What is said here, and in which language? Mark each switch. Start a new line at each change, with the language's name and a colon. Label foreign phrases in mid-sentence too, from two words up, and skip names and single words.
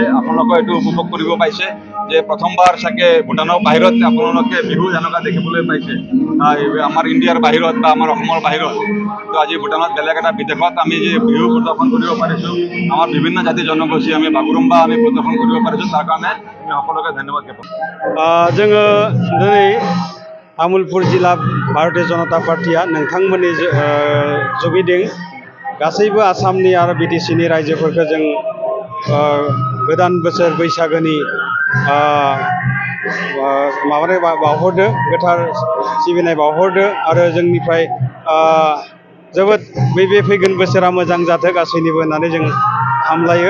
Assamese: আপোনালোকে এইটো উপভোগ কৰিব পাইছে যে প্ৰথমবাৰ চাগে ভূটানৰ বাহিৰত আপোনালোকে বিহু যেনেকুৱা দেখিবলৈ পাইছে, আমাৰ ইণ্ডিয়াৰ বাহিৰত বা আমাৰ অসমৰ বাহিৰত। তো আজি ভূটানত বেলেগ এটা বিদেশত আমি যে বিহু প্ৰদৰ্শন কৰিব পাৰিছোঁ, আমাৰ বিভিন্ন জাতি জনগোষ্ঠী আমি বাগুৰুম্বা আমি প্ৰদৰ্শন কৰিব পাৰিছোঁ, তাৰ কাৰণে আমি সকলোকে ধন্যবাদ জ্ঞাপন।
Bodo: जोङो दिनै तामुलपुर जिल्ला भारतीय जनता पार्टिया नोंथांमोननि जुगिदों गासैबो आसामनि आरो बिटिसिनि रायजोफोरखौ जों गोदान बोसोर बैसागोनि माबानाय बावहरदो, गोथार सिबिनाय बावहरदो आरो जोंनिफ्राय जोबोद बे फैगोन बोसोरा मोजां जाथों गासैनिबो होननानै जों हामलायो।